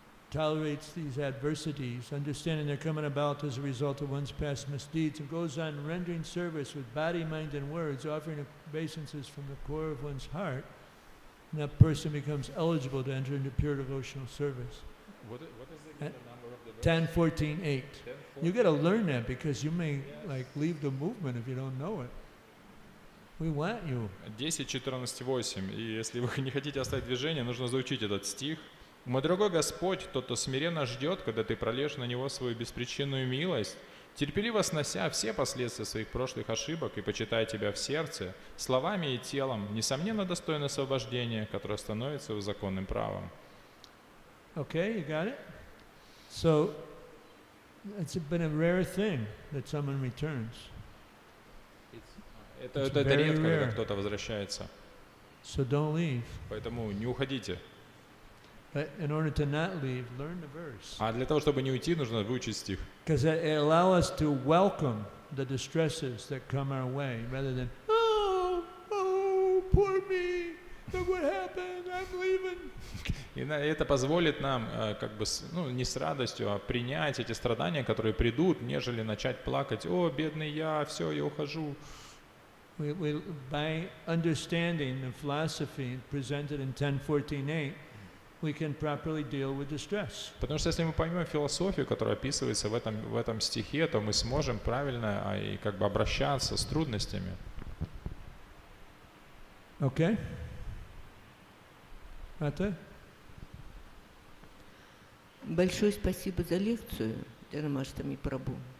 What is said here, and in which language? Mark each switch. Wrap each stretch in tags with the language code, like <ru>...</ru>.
<en>tolerates these adversities, understanding they're coming about as a result of one's past misdeeds, and goes on rendering service with body, mind, and words, offering obeisances from the core of one's heart, and that person becomes eligible to enter into pure devotional service. What is the number of the verse? 10, 14, 8. You got to learn that because you may like leave the movement if you don't know it. We want you. 10, 14, 8.</en> <ru>И если вы не хотите оставить движение, нужно заучить этот стих. «Мой дорогой Господь, тот, кто смиренно ждет, когда ты прольешь на него свою беспричинную милость, терпеливо снося все последствия своих прошлых ошибок и почитая тебя в сердце, словами и телом, несомненно достойно освобождения, которое становится его законным правом».</ru> <en>Okay, you got it? So, it's been a rare thing that someone returns.</en> <ru>Это</ru> <en>very</en> <ru>редко,</ru> <en>rare.</en> <ru>когда кто-то возвращается.</ru> <en>So don't leave.</en> <ru>Поэтому не уходите.</ru> <en>But in order to not leave, learn the verse.</en> <ru>А для того, чтобы не уйти, нужно выучить стих.</ru> <en>Because it allows us to welcome the distresses that come our way, rather than, oh, poor me, look what happened, I'm leaving.</en> <ru>И это позволит нам не с радостью, а принять эти страдания, которые придут, нежели начать плакать: «О, бедный я, все, я ухожу».</ru> <en>By understanding the philosophy presented in 10.14.8, we can properly deal with distress.</en> <ru>Потому что если мы поймем философию, которая описывается в этом стихе, то мы сможем правильно и обращаться с трудностями.</ru> <en>Okay? Ата?</en> <ru>Большое спасибо за лекцию, Джанмаштами Прабху.</ru>